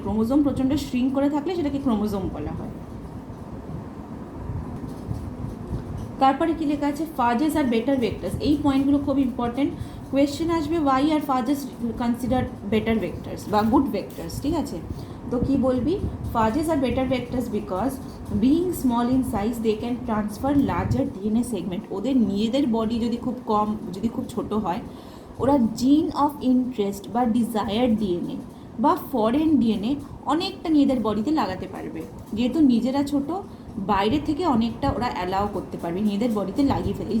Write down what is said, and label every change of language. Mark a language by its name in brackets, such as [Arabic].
[Bangla] Chromosome প্রচণ্ড shrink করে থাকলে সেটাকে ক্রোমোজোম বলা হয়। তারপরে কি লেখা আছে, [English] Phages are better vectors. [Bangla] এই পয়েন্টগুলো খুব ইম্পর্টেন্ট। কোয়েশ্চেন আসবে [English] why are phages consider better vectors বা good vectors, [Bangla] ঠিক আছে। তো কি বলবি, [English] Phages are better vectors because being small in size they can transfer larger DNA segment. [Bangla] ওদের নিজেদের বডি যদি খুব কম, যদি খুব ছোট হয়, ওরা জিন অফ ইন্টারেস্ট বা ডিজায়ার্ড ডিএনএ বা ফরেন ডিএনএ অনেকটা নিজেদের বডিতে লাগাতে পারবে। যেহেতু নিজেরা ছোট, বাইরে থেকে অনেকটা ওরা অ্যালাউ করতে পারবে নিজেদের বডিতে লাগিয়ে ফেলে।